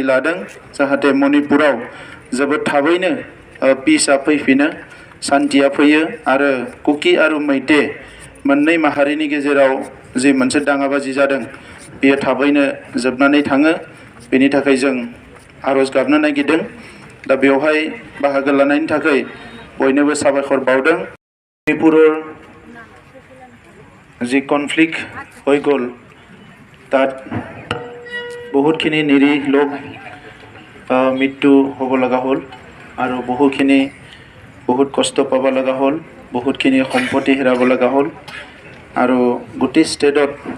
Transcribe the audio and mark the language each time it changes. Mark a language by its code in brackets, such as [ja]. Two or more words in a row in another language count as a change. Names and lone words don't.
[brx] लादों जाहाथे मणिपुराव जोबोद थाबैनो पिसआ फैफिनो शान्तिया फैयो आरो कुकी आरो मैते मोननै माहारिनि गेजेराव जि मोनसे दाङाबाजि जादों बेयो थाबैनो जोबनानै थाङो बेनि थाखाय जों आरज गाबनो नागिरदों दा बेवहाय बाहागो लानायनि थाखाय बयनोबो साबायखर बावदों मणिपुरर [as] जी कनफ्लिक्ट হৈ গ'ল তাত বহুতখিনি নিৰীহ লোক মৃত্যু হ'ব লগা হ'ল আৰু বহুত কষ্ট পাব লগা হ'ল বহুতখিনি সম্পত্তি হেৰাব লগা হ'ল আৰু গোটেই ষ্টেটত